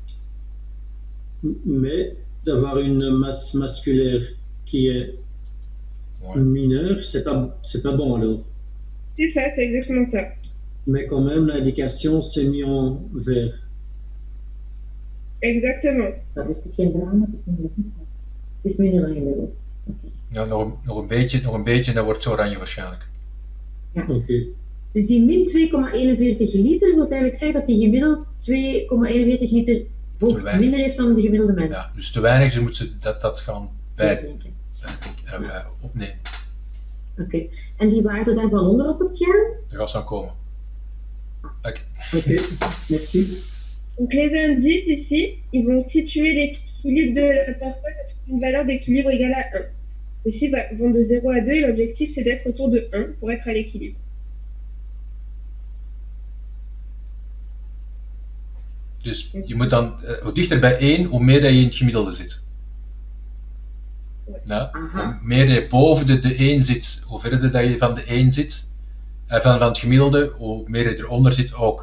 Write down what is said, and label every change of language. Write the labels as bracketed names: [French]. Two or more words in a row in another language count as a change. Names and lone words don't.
[French] Mais d'avoir une masse musculaire qui est mineure, c'est pas bon alors. C'est ça, c'est exactement ça. Mais quand même, l'indication s'est mise en vert. Exactement. [Dutch] Dat is dus geen drama, het is niet goed. Het is minder dan gemiddeld. Ja, nog een beetje en dan wordt het oranje waarschijnlijk. Ja. Okay. Dus die min 2,41 liter wil eigenlijk zeggen dat die gemiddeld 2,41 liter vocht minder heeft dan de gemiddelde mens. Ja, dus te weinig, dus moet ze dat gaan bijdenken. Opnemen. Oké. En die waarde daar van onder op het scherm? Daar gaat ze aan komen. [French] Ok, merci. Donc les indices ici, ils vont situer l'équilibre de la personne avec une valeur d'équilibre égale à 1. Ici vont de 0 à 2 et l'objectif c'est d'être autour de 1 pour être à l'équilibre. [Dutch] Dus je moet dan, hoe dichter bij 1, hoe meer dat je in het gemiddelde zit. Ja? Hoe meer je boven de 1 zit, hoe verder dat je van de 1 zit, van het gemiddelde, hoe meer je eronder zit ook.